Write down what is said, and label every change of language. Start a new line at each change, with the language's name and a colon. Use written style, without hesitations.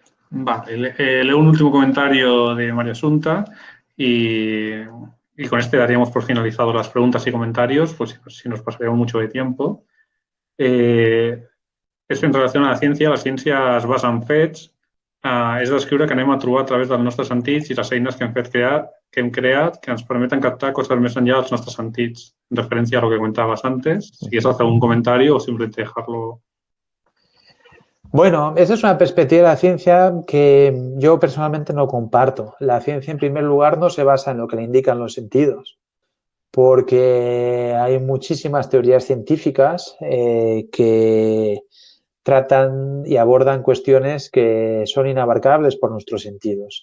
Spanish: vale, leo un último comentario de María Asunta y con este daríamos por finalizado las preguntas y comentarios, pues si nos pasaríamos mucho de tiempo.
Catalan: És en relació a la ciència es basa en fets, és d'escriure que anem a trobar a través dels nostres sentits i les eines que hem creat que ens permeten captar coses més enllà dels nostres sentits, en referència
Spanish: a lo que comentabas antes. Si quieres hacer un comentario o simplemente dejarlo. Bueno, esa es una perspectiva de la ciencia que yo personalmente no comparto. La ciencia, en primer lugar, no se basa en lo que le indican los sentidos, porque hay muchísimas teorías científicas que tratan y abordan cuestiones que son inabarcables por nuestros sentidos.